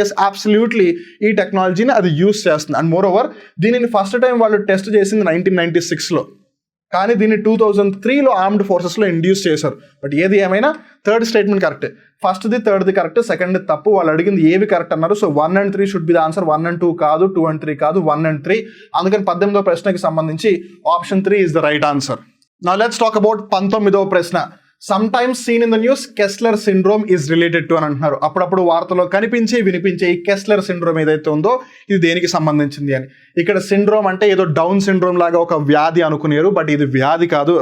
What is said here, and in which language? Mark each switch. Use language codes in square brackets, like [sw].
[te] Yes, absolutely ఈ టెక్నాలజీని అది యూస్ చేస్తుంది. అండ్ మోర్ ఓవర్ దీనిని ఫస్ట్ టైం వాళ్ళు టెస్ట్ చేసింది 1996లో, కానీ దీన్ని 2003లో ఆర్మ్డ్ ఫోర్సెస్లో ఇండ్యూస్ చేశారు. బట్ ఏది ఏమైనా థర్డ్ స్టేట్మెంట్ కరెక్టే. ఫస్ట్ది, థర్డ్ది కరెక్ట్, సెకండ్ది తప్పు. వాళ్ళు అడిగింది ఏవి కరెక్ట్ అన్నారు. [en] So 1 and 3 should be the answer. [te] 1 and 2 కాదు, 2 and 3 కాదు, 1 and 3. అందుకని 18వ ప్రశ్నకి సంబంధించి option 3 [en] Is the right answer. Now let's talk about [te] 19వ ప్రశ్న. [en] some times seen in the news Kessler syndrome is related to [te] అని అంటున్నారు. అప్పుడప్పుడు వార్తలో కనిపించే వినిపించే ఈ కెస్లర్ సిండ్రోమ్ ఏదైతే ఉందో ఇది దేనికి సంబంధించింది అని. ఇక్కడ సిండ్రోమ్ అంటే ఏదో డౌన్ సిండ్రోమ్ లాగా ఒక వ్యాధి అనుకునేరు, బట్ ఇది వ్యాధి కాదు.